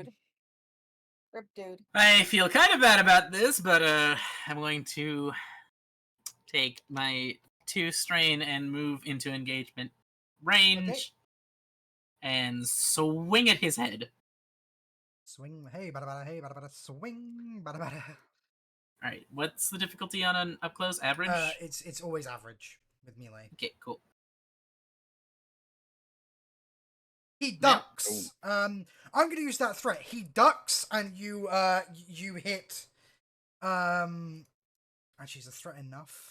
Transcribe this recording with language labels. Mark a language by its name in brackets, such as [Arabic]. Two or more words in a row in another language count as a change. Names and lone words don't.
[English] dude. Rip, dude. I feel kind of bad about this, but I'm going to take my 2 strain and move into engagement range and swing at his head. Swing, hey, bada bada, hey, bada bada, swing, bada bada. Alright, what's the difficulty on an up close? Average? It's always average with melee. Okay, cool. He ducks. I'm gonna use that threat. He ducks, and you hit. Actually, is a threat enough?